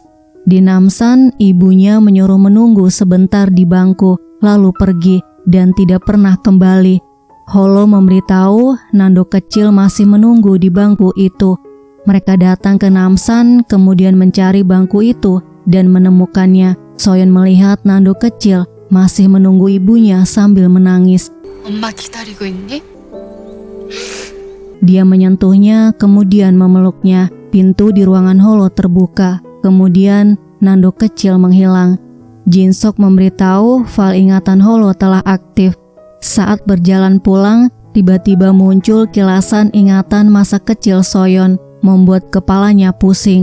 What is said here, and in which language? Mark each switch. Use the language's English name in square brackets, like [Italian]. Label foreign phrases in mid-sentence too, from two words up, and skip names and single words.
[Indonesian] Di Namsan, ibunya menyuruh menunggu sebentar di bangku, lalu pergi dan tidak pernah kembali. Holo memberitahu Nando kecil masih menunggu di bangku itu. Mereka datang ke Namsan, kemudian mencari bangku itu dan menemukannya. Soyeon melihat Nando kecil masih menunggu ibunya sambil menangis. [Korean] 엄마 기다리고 있니? [Indonesian] Dia menyentuhnya, kemudian memeluknya. Pintu di ruangan Holo terbuka. Kemudian Nando kecil menghilang. Jinsok memberitahu file ingatan Holo telah aktif. Saat berjalan pulang, tiba-tiba muncul kilasan ingatan masa kecil Soyeon, membuat kepalanya pusing.